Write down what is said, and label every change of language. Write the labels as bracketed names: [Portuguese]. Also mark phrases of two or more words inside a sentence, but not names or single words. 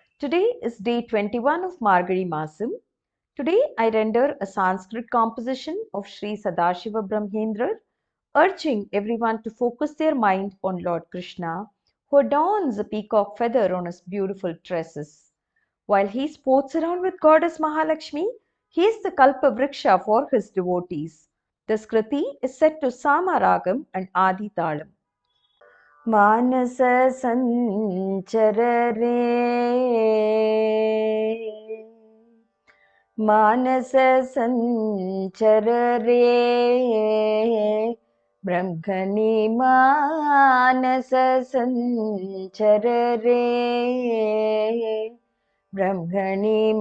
[English] Today is day 21 of Margari Masam. Today I render a Sanskrit composition of Sri Sadashiva Brahmendra, urging everyone to focus their mind on Lord Krishna, who adorns a peacock feather on his beautiful tresses. While he sports around with goddess Mahalakshmi, he is the [Sanskrit] कल्प वृक्ष [English] for his devotees. This Kriti is set to Sama Ragam and Adi Talam. [Sanskrit] मानस संचर रे मानस संचर रे ब्रह्मणि मानस संचर रे ब्रह्मणि